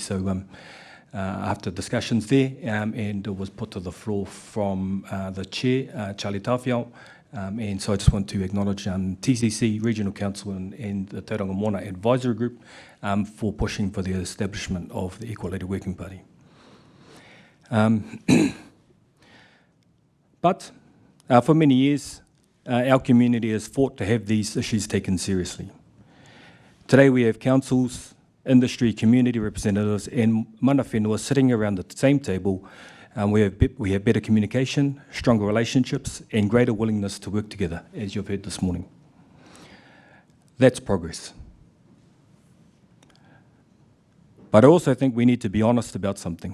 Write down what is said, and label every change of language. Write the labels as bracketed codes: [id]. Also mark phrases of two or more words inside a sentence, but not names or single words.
[en] So after discussions there, and it was put to the floor from the Chair, Charlie Tawhiao, and so I just want to acknowledge TCC, Regional Council and the Tauranga Moana Advisory Group for pushing for the establishment of the Equality Working Party. But for many years, our community has fought to have these issues taken seriously. Today we have councils, industry, community representatives and [mi] mana whenua [en] sitting around the same table. We have better communication, stronger relationships and greater willingness to work together, as you've heard this morning. That's progress. But I also think we need to be honest about something.